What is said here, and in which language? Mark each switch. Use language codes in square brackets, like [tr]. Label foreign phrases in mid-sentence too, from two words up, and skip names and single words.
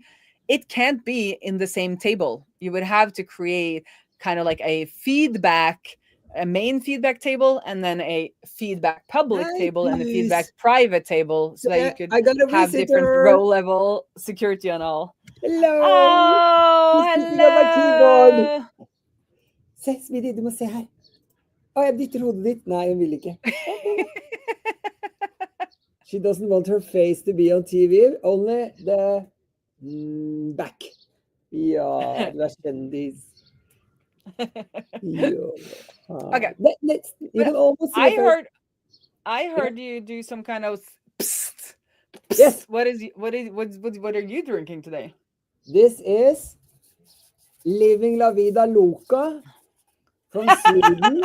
[en] It can't be in the same table. You would have to create kind of like a main feedback table, and then a feedback public table, and a feedback private table, so that you could have different row level security on all. Hello! Oh, He's sitting on my keyboard. hello! [no] Se, Smitty, du må se her. Å, jeg dytter hodet ditt. Nei, hun vil ikke. [en] She doesn't want her face to be on TV, only the back. [no] Ja, du er kjendis. Ja. [en] Okay. You can almost see I heard you do some kind of psst, psst. Yes. What are you drinking today? This is Living La Vida Loca from Sweden.